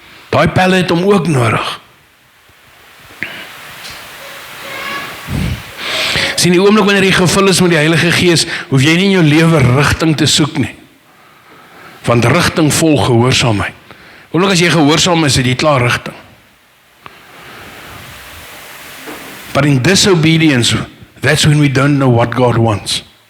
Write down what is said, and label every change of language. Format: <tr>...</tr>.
<af>Daai pelle het hom ook nodig. Sien die oomblik wanneer jy gevul is met die Heilige Gees, hoef jy nie in jou lewe rigting te soek nie. Want rigting volg gehoorsaamheid. Oomblik as jy gehoorsaam is, het jy klaar rigting.</af> <en>But in disobedience, that's when we don't know what God wants.</en>